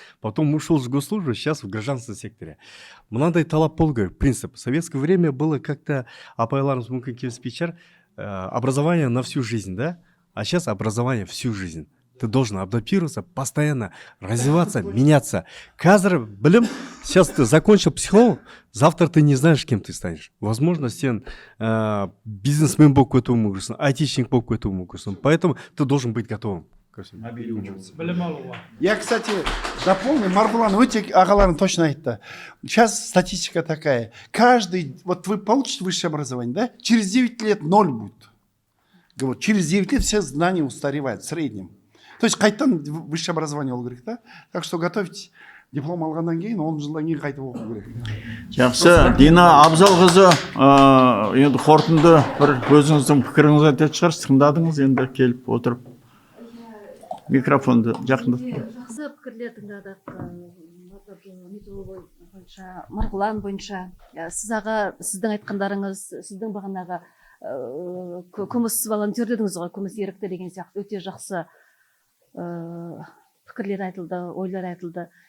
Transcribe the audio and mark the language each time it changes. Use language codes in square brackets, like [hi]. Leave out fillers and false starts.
[ru] Потом ушел с госслужбы, сейчас в гражданском секторе. [kk] Мынандай талап болу, принцип. [ru] В советское время было как-то, [kk] апайларымыз мүмкін келіспейшер, [ru] образование на всю жизнь, да? А сейчас образование всю жизнь. Ты должен адаптироваться, постоянно развиваться, меняться. [kk] Қазір білім, [ru] сейчас ты закончил психолог, завтра ты не знаешь, кем ты станешь. [kk] Возможно, сен бизнесмен болып кетуі мүмкінсің, айтишник болып кетуі мүмкінсің. [ru] Поэтому ты должен быть готовым. [kk] Білім алуға. [ru] Я, кстати, дополню, Маргулан [kk] өте ағаларың [ru] точно айтты. Сейчас статистика такая. Каждый, вот вы получите высшее образование, да? Через 9 лет 0 будет. Вот, через 9 лет все знания устаревают в среднем. То есть [kk] қайтадан высшее образование болу керек, да? [ru] Так что готовьтесь. [kk] Диплом алғаннан кейін 10 жылдан кейін қайтып оқу керек. Жақсы, Дина Абзалқызы, енді қорытынды бір өзіңіздің пікіріңізді айтатын шығарсыз, тыңдадыңыз, енді келіп отырып. Микрофонды жақындатып. Жақсы пікірлер тыңдадық. Бойынша, Марғұлан бойынша, сіз аға, сіздің айтқандарыңыз, сіздің бағанағы күміс волонтер дедіңіз ғой, күміс ерікті деген сияқты өте жақсы пікірлер айтылды, ойлар айтылды.